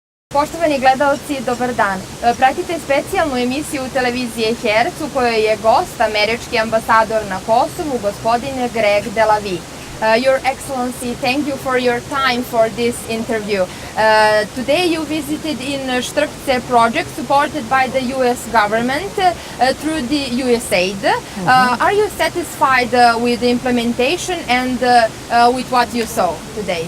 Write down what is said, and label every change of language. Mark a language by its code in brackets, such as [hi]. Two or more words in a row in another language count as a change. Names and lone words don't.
[sr] Poštovani gledalci, dobar dan. Pratite specijalnu emisiju televizije Herc u kojoj je gost američki ambasador na Kosovu, gospodin Greg Delavijem. [en] Your Excellency, thank you for your time for this interview. Today you visited in Strpce project supported by the US government through the USAID. Are you satisfied with the implementation and with what you saw today?